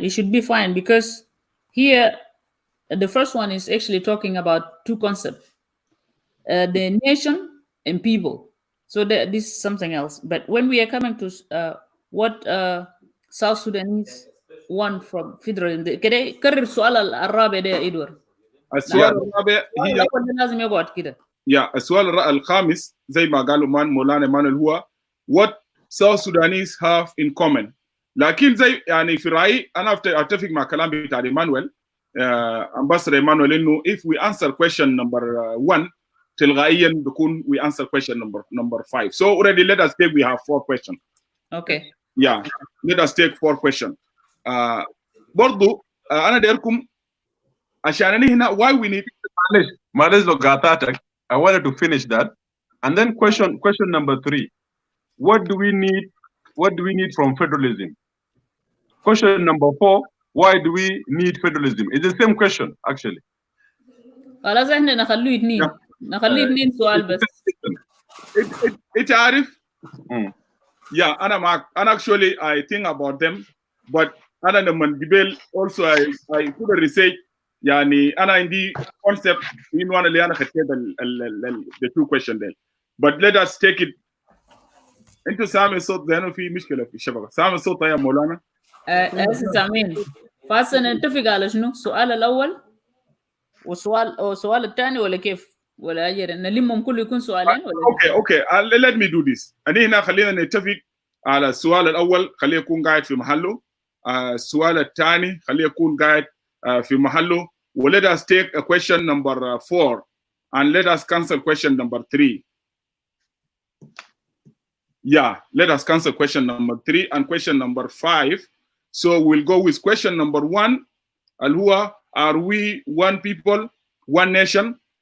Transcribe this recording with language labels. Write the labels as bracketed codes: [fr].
[en] It should be fine because here the first one is actually talking about 2 concepts: the nation and people. So this is something else. But when we are coming to what South Sudanese want from federalism, [ar] كده كرر السؤال الرابع ده يا إدوار. السؤال الرابع هي لازم يقعد كده. السؤال الخامس زي ما قالوا مولانا مانويل هو [en] what South Sudanese have in common. [ar] لكن زي يعني في رأيي أنا أتفق مع كلام بتاع إيمانويل أمباسدور إيمانويل إنه [en] if we answer question number 1 [ar] تلقائيا بكون [en] we answer question number 5. So already let us take we have 4 questions. Okay. Yeah, let us take 4 questions. [ar] برضو أنا دايركم عشان هنا [en] why we need. [ar] معلش لو قاطعتك [en] I wanted to finish that and then question number 3. What do we need from federalism? Question number 4, why do we need federalism? It's the same question actually. [ar] خلاص احنا نخليه اثنين سؤال بس. انت عارف؟ [en] Yeah, [ar] أنا [en] actually I think about them, but [ar] أنا لما قبل [en] also I put a research [ar] يعني أنا عندي concept من وانا اللي أنا خدت [en] the two questions there. But let us take it. [ar] أنتوا سامع صوت لأنه في مشكلة في الشبكة. سامع صوت يا مولانا؟ سامعين. فهسه نتفق على شنو؟ السؤال الأول والسؤال الثاني ولا كيف؟ ولا أجر نلمهم كله يكون سؤالين ولا؟ [en] Okay. Let me do this. [ar] أنا هنا خلينا نتفق على السؤال الأول خليه يكون قاعد في محله. السؤال الثاني خليه يكون قاعد في محله. [en] Let us take a question number 4 and let us cancel question number 3. Yeah, let us cancel question number 3 and question number 5. So we'll go with question number 1. Al-Hua, are we one people, one nation?